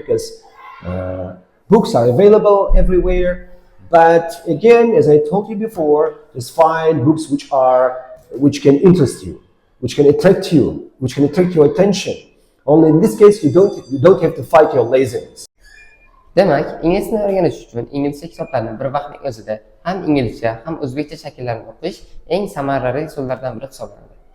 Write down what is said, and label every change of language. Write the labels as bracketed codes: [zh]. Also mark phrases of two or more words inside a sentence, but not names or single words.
[en] Because books are available everywhere. But again, as I told you before, just find books which can interest you, which can attract you, which can attract your attention. Only in this case, you don't have to fight your laziness. [uz] Demak, ingliz tilini o'rganish uchun inglizcha kitoblarni bir vaqtning o'zida ham inglizcha, ham o'zbekcha shakllarni o'qish eng samarali usullardan biri hisoblanadi.